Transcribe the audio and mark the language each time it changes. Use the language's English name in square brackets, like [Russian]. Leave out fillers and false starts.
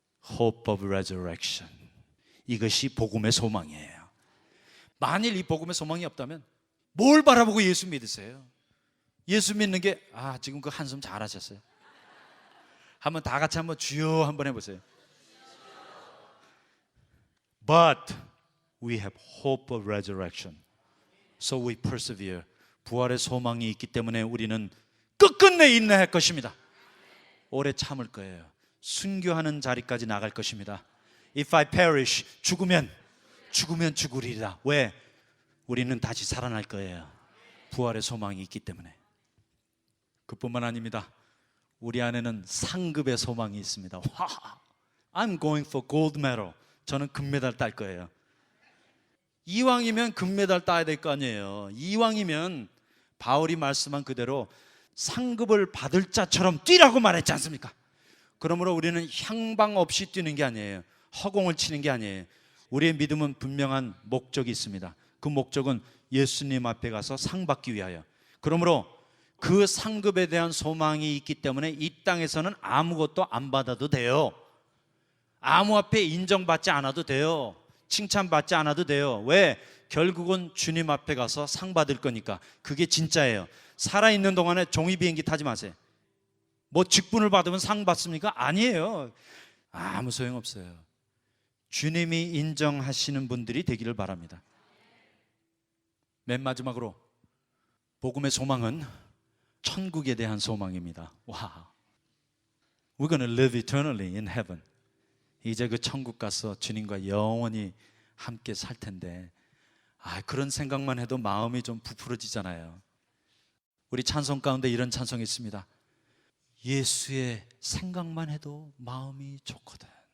[English] Hope of resurrection. [Korean] 이것이 복음의 소망이에요. 만일 이 복음의 소망이 없다면 뭘 바라보고 예수 믿으세요? 예수 믿는 게 지금 그 한숨 잘하셨어요. 한번 다 같이 한번 주여 한번 해보세요. [English] But we have hope of resurrection. So we persevere. [Korean] 부활의 소망이 있기 때문에 우리는 끝끝내 인내할 것입니다. 오래 참을 거예요. 순교하는 자리까지 나갈 것입니다. [English] If I perish, [Korean] 죽으면 죽으면 죽으리라. 왜? 우리는 다시 살아날 거예요. 부활의 소망이 있기 때문에. 그뿐만 아닙니다. 우리 안에는 상급의 소망이 있습니다. [English] 와, I'm going for gold medal. [Korean] 저는 금메달 딸 거예요. 이왕이면 금메달 따야 될 거 아니에요. 이왕이면 바울이 말씀한 그대로 상급을 받을 자처럼 뛰라고 말했지 않습니까? 그러므로 우리는 향방 없이 뛰는 게 아니에요. 허공을 치는 게 아니에요. 우리의 믿음은 분명한 목적이 있습니다. 그 목적은 예수님 앞에 가서 상 받기 위하여. 그러므로 그 상급에 대한 소망이 있기 때문에 이 땅에서는 아무것도 안 받아도 돼요. 아무 앞에 인정받지 않아도 돼요. 칭찬받지 않아도 돼요. 왜? 결국은 주님 앞에 가서 상 받을 거니까. 그게 진짜예요. 살아있는 동안에 종이 비행기 타지 마세요. 뭐 직분을 받으면 상 받습니까? 아니에요. 아무 소용없어요. 주님이 인정하시는 분들이 되기를 바랍니다. 맨 마지막으로 복음의 소망은 천국에 대한 소망입니다. [English] 와, We're going to live eternally in heaven. [Korean] 이제 그 천국 가서 주님과 영원히 함께 살 텐데, 그런 생각만 해도 마음이 좀 부풀어지잖아요. 우리 찬송 가운데 이런 찬송이 있습니다. 예수의 생각만 해도 마음이 좋거든.